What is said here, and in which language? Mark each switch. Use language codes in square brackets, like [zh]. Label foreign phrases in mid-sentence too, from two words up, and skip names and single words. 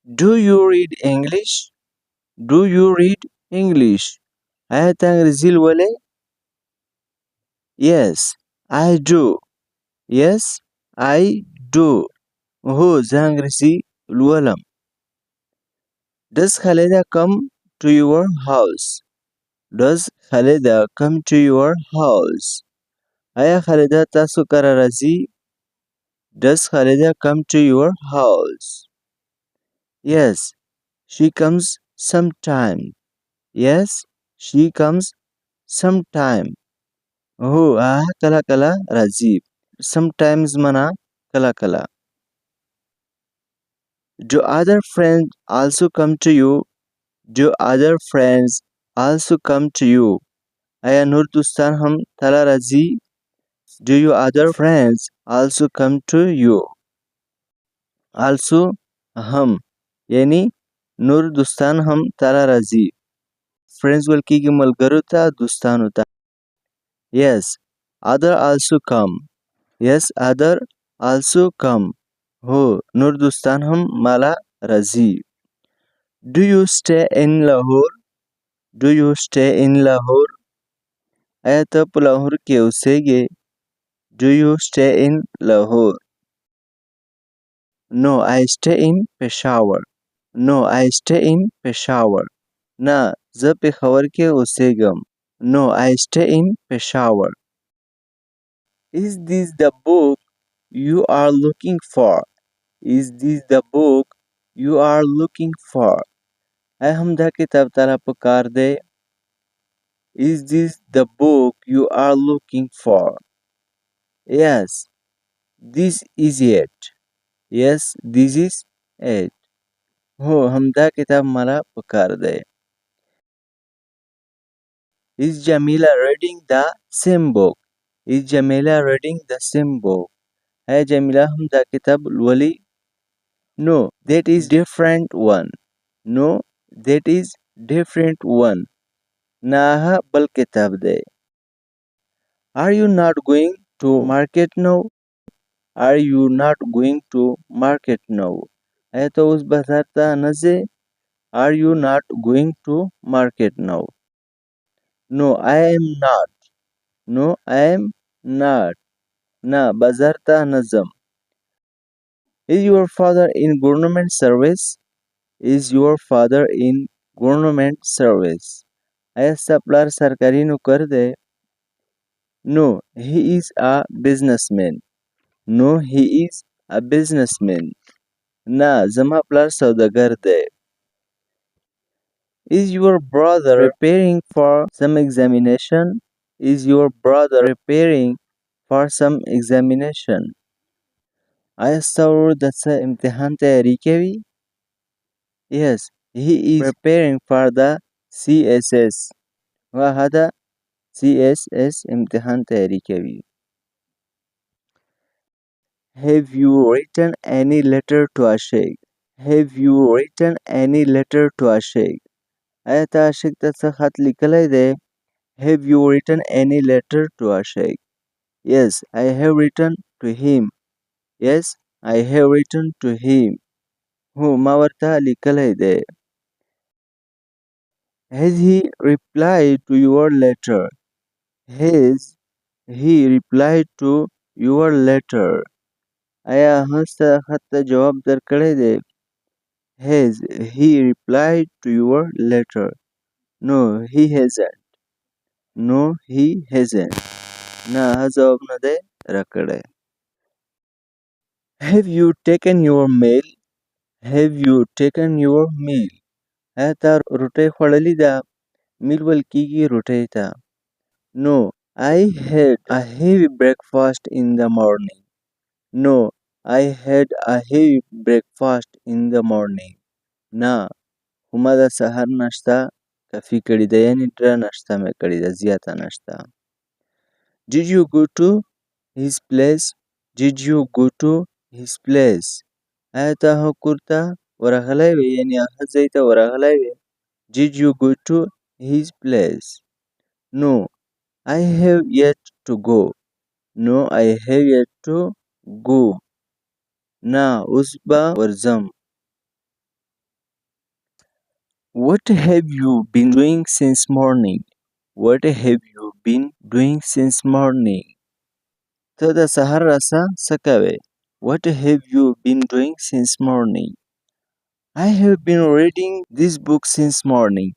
[en] Do you read English? Do you read English? [ps] آیا ته انګریزي لولې؟ [en] Yes, I do. Yes, I do. [ps] هو زه انګریزي لولم. [en] Does Khalida come to your house? Does Khalida come to your house? [ps] آیا خالده تاسو کره راځي؟ [en] Does Khalida come to your house? Yes, she comes sometime. Yes, she comes sometime. [ps] هو هغه کله کله راځي. [en] Sometimes [ps] معنا کله کله. [en] Do other friends also come to you? Do other friends also come to you? [ps] آیا نور دوستان هم تاله راځي؟ [en] Do your other friends also come to you? [ps] Also هم یعنی نور دوستان هم تاله راځي. Friends ویل کېږي ملګرو ته دوستانو ته. [en] Yes, other also come. Yes, other also come. [ps] هو نور دوستان هم مالا راځي. [en] Do you stay in Lahore? Do you stay in Lahore? [ps] آیا ته په لاهور کې اوسېږې؟ [en] Do you stay in Lahore? No, I stay in Peshawar. No, I stay in Peshawar. [ps] نه زه پېښور کې اوسېږم. [en] No, I stay in Peshawar. Is this the book you are looking for? Is this the book you are looking for? [ps] آیا همدا کتاب تاله پکار دی؟ [en] Is this the book you are looking for? Yes, this is it. Yes, this is it. [ps] هو همدا کتاب مالا پکار دی. [en] Is Jamila reading the same book? Is Jamila reading the same book? [ps] آیا جمیله هم دا کتاب لولي؟ [en] No, that is different one. No, that is different one. [ps] نه هغه بل کتاب دی. [en] Are you not going to market now? Are you not going to market now? [ps] آیا ته اوس بازار ته نه ځې؟ [en] Are you not going to market now? No, I am not. No, I am not. [ps] نه بازار ته نه ځم. [en] Is your father in government service? Is your father in government service? [ps] آیا ستا پلار سرکاري نوکر دی؟ [en] No, he is a businessman. No, he is a businessman. [ps] نه زما پلار سوداګر دی. [en] Is your brother preparing for some examination? Is your brother preparing for some examination? [ps] آیا ستا ورور د څه امتحان تیاری کوي؟ [en] Yes, he is preparing for the CSS. [ps] هغه د CSS امتحان تیاری کوي. [en] Have you written any letter to Ashik? Have you written any letter to Ashik? [ps] آیا ته عاشق ته څه خط لیکلی دی؟ [en] Have you written any letter to Ashik? Yes, I have written to him. Yes, I have written to him. [ps] هو ما ورته لیکلی دی. [en] Has he replied to your letter? Has he replied to your letter? [ps] آیا هغه ستا خط ته جواب درکړی دی؟ [en] Has he replied to your letter? No, he hasn't. No, he hasn't. [ps] نه هغه ځواب نه دی راکړی. [en] Have you taken your meal? Have you taken your meal? [ps] آیا تا روټۍ خوړلې ده؟ میل ویل کېږي روټۍ ته. [en] No, I had a heavy breakfast in the morning. No, I had a heavy breakfast in the morning. [ps] نه خو ما د سهار ناشته کافي کړې ده، یعنې ډېره ناشته مې کړې ده، زیاته ناشته. [en] Did you go to his place? Did you go to his place? [ps] آیا ته هغه کور ته ورغلی وې، یعنې هغه ځای ته ورغلی وې؟ [en] Did you go to his place? No, I have yet to go. No, I have yet to go. [ps] نه اوس به ورځم. [en] What have you been doing since morning? What have you been doing since morning? [ps] تا د سهار راهسې څه کوې. [en] What have you been doing since morning? I have been reading this book since morning.